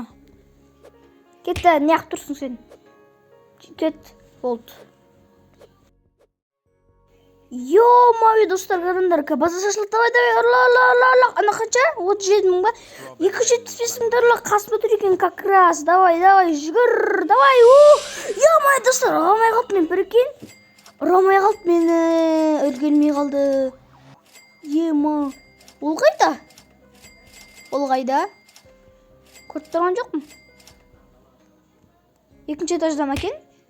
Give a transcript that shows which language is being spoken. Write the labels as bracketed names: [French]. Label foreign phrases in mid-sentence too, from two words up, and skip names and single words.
[Kazakh] Кетті, неғып тұрсың сен? Кет, болды. Ё-моё, достар, қараңдар, база шашылды, давай, ұрла. Ана қанша? 37 мың ба? 275 мың ұрла, қасымда тұр екен [Russian] как раз. [Kazakh] Давай, жүгір, давай. Ё-моё, достар, ұрамай қалды мен, біркен. Ұрамай қалды мені, үлгермей қалды. Ма. Ол қайда? Көріп тұрған жоқпын. Екінші этажда ма екен?